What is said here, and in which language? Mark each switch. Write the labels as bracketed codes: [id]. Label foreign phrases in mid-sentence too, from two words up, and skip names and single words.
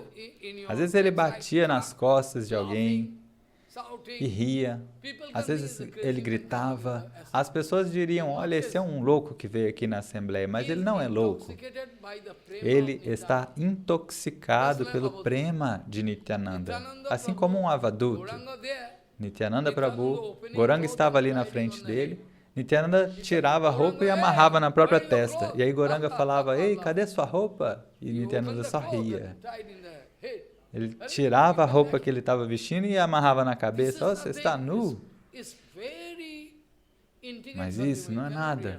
[pt] Às vezes ele batia nas costas de alguém e ria. Às vezes ele gritava. As pessoas diriam, olha, esse é um louco que veio aqui na Assembleia, mas ele não é louco. Ele está intoxicado pelo prema de Nityananda, assim como um avaduto. Nityananda Prabhu, Gauranga estava ali na frente dele, Nityananda tirava a roupa e amarrava na própria testa. E aí Gauranga falava, ei, cadê sua roupa? E Nityananda só ria. Ele tirava a roupa que ele estava vestindo e amarrava na cabeça. Oh, você está nu? Mas isso não é nada.